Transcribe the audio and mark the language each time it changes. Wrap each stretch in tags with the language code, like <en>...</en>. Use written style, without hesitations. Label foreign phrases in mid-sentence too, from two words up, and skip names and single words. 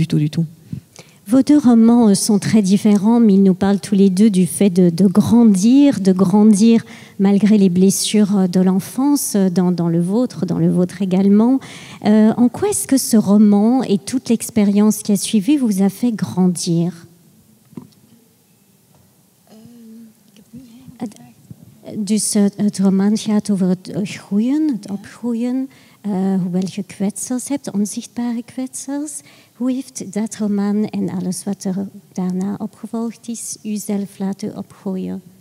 <fr>Vos deux romans sont très différents, mais ils nous parlent tous les deux du fait de grandir malgré les blessures de l'enfance, dans le vôtre également. En quoi est-ce que ce roman et toute l'expérience qui a suivi vous a fait grandir?</fr> <nl>Dus het roman gaat over het groeien, het opgroeien, hoewel je kwetsers hebt, onzichtbare kwetsers. Hoe heeft dat roman en alles wat er daarna opgevolgd is, u zelf laten opgroeien?</nl>